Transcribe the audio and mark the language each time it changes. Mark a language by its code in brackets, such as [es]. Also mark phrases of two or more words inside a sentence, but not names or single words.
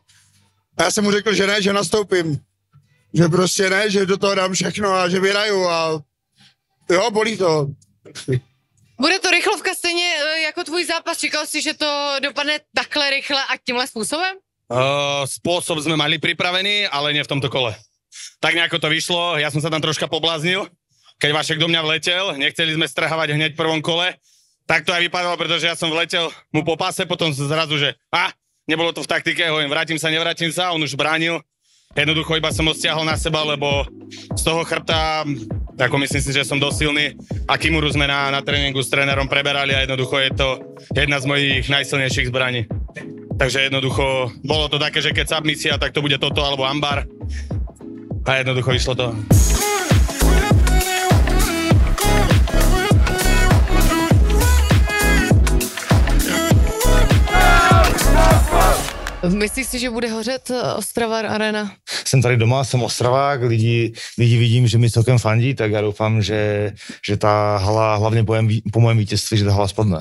[cs] A já jsem mu řekl, že ne, že nastoupím. Že prostě ne, že do toho dám všechno a že vyhraju a jo, bolí to. Bude to rychlovka stejně jako tvůj zápas? Čekal jsi, že to dopadne takhle rychle a tímhle způsobem? [sk] Spôsob sme mali pripravený, ale nie v tomto kole. Tak nejako to vyšlo, ja som sa tam troška pobláznil, keď Vašek do mňa vletel, nechceli sme strhávať hneď v prvom kole, tak to aj vypadalo, pretože ja som vletel mu po páse, potom zrazu, že nebolo to v taktike, hovorím, nevrátim sa, on už bránil. Jednoducho iba som ho stiahol na seba, lebo z toho chrbta, ako myslím si, že som dosť silný a kimuru sme na tréningu s trénerom preberali a jednoducho je to jedna z mojich najsilnejších zbraní. Takže jednoducho bolo to také, že keď submisia, tak to bude toto alebo ambar a jednoducho vyšlo to. [cs] Myslíš si, že bude hořet Ostrava Arena? Jsem tady doma, jsem Ostravák, lidi vidím, že mi celkem fandí, tak já doufám, že ta hala, hlavně po mém vítězství, že ta hala spadne.